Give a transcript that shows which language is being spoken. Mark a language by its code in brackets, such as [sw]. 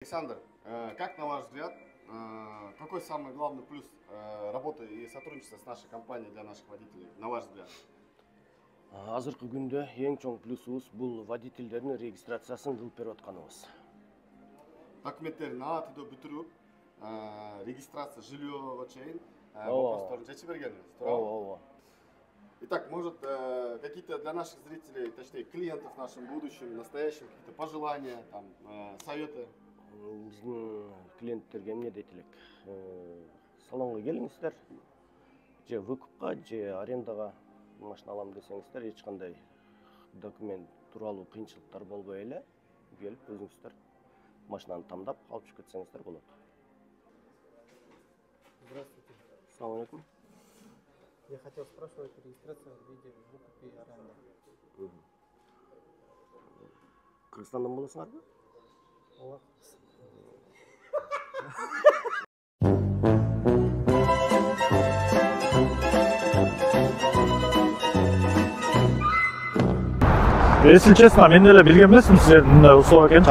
[ru] Александр, как на ваш взгляд, какой самый главный плюс работы и сотрудничества с нашей компанией для наших водителей, на ваш взгляд? [ky] Азыркы күндө эң чоң плюсубуз бул водительдердин регистрациясын кылып берип атканыбыз. Документтерин аты бүтүрүп, регистрация жильего чейин вопростарын чечип бергенбиз. Ооба. [ru] Итак, может, какие-то для наших зрителей, точнее клиентов в нашем будущем, настоящем, какие-то пожелания, там, советы? [ky] Биздин клиенттерге эмне дейт элек? Салонго келиңиздер, же выкупка, же арендага машина алам десеңиздер, эч кандай документ тууралуу кыйынчылыктар болбой эле келип өзүңүздөр машинаны тандап алып чыгып кетсеңиздер болот. [ru] Здравствуйте. Ассаламу алейкум. Я хотел спрашивать регистрацию в виде выкупа и аренды. [ky] Кыргызстандан болосуңарбы? Ооба. [ru] Если честно, [ky] мен эле билген эмесмин силердин мындай услуга экенин.